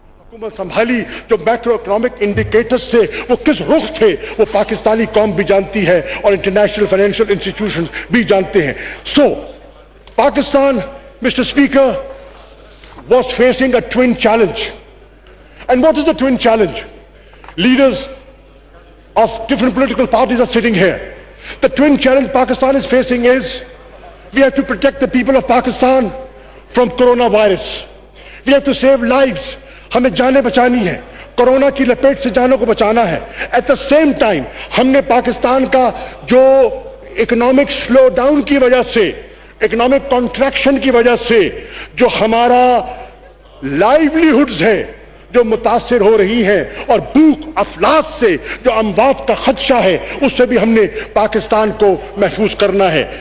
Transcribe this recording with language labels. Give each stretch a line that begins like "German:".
Urdu: حکومت سنبھالی، جو macro economic indicators تھے وہ کس رخ تھے وہ پاکستانی قوم بھی جانتی ہے اور انٹرنیشنل فائنینشیل انسٹیٹیوشنز بھی جانتے ہیں.
English: So Pakistan, mister speaker, was facing a twin challenge. And what is the twin challenge? Leaders of different political parties are sitting here. The twin challenge Pakistan is facing is we have to protect the people of Pakistan from coronavirus. We have to save lives.
Urdu: ہمیں جانیں بچانی ہیں، corona کی لپیٹ سے جانوں کو بچانا ہے.
English: At the same time
Urdu: ہم نے پاکستان کا جو اکنامک سلو ڈاؤن کی وجہ سے، اکنامک کانٹریکشن کی وجہ سے جو ہمارا لائیولیہڈز ہے جو متاثر ہو رہی ہیں، اور بھوک افلاس سے جو اموات کا خدشہ ہے، اس سے بھی ہم نے پاکستان کو محفوظ کرنا ہے.